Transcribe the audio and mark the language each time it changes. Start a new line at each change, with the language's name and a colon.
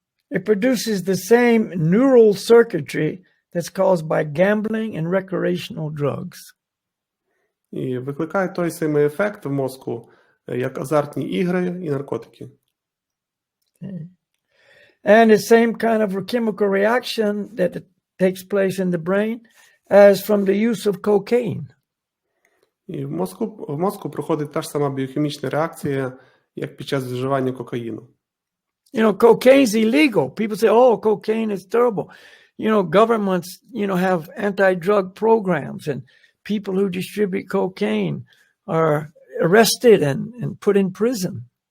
English: It produces the same neural circuitry that's caused by gambling and recreational drugs.
Ukrainian: І викликає той самий ефект в мозку, як азартні ігри і наркотики.
English: And the same kind of chemical reaction that takes place in the brain as from the use of cocaine.
Ukrainian: І в мозку проходить та ж сама біохімічна реакція, як під час вживання кокаїну.
English: Cocaine's illegal. People say, oh, cocaine is terrible. Governments, have anti-drug programs, and people who distribute cocaine are arrested and put in prison.